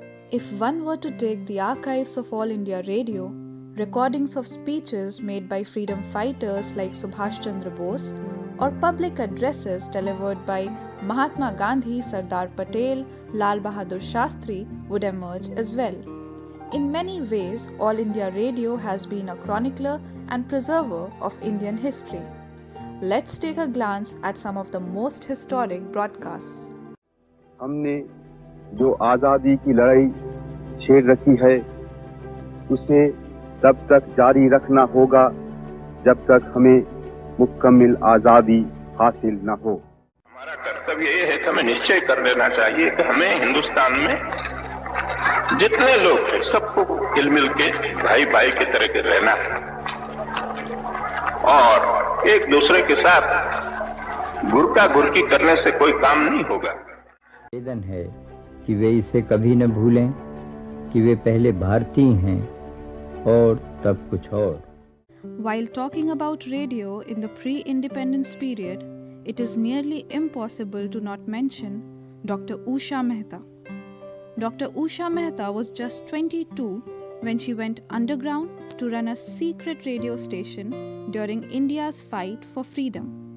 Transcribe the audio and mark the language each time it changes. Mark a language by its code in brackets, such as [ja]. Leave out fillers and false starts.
[en] If one were to take the archives of All India Radio, recordings of speeches made by freedom fighters like Subhash Chandra Bose, or public addresses delivered by Mahatma Gandhi, Sardar Patel, Lal Bahadur Shastri would emerge as well. In many ways, All India Radio has been a chronicler and preserver of Indian history. Let's take a glance at some of the most historic broadcasts. [hi] हमने जो आज़ादी की लड़ाई छेड़ रखी है उसे तब तक जारी रखना होगा जब तक हमें मुकम्मल आज़ादी हासिल न हो। हमारा कर्तव्य ये है कि हमें निश्चय कर लेना चाहिए कि हमें हिंदुस्तान में जितने लोग हैं सबको मिल के भाई भाई की तरह के रहना है और एक दूसरे के साथ गुरका गुरकी करने से कोई काम नहीं होगा। निवेदन है कि वे इसे कभी न भूलें कि वे पहले भारतीय हैं और तब कुछ और। [en] While talking about radio in the pre-independence period, it is nearly impossible to not mention Dr. Usha Mehta. Dr. Usha Mehta was just 22 when she went underground to run a secret radio station during India's fight for freedom.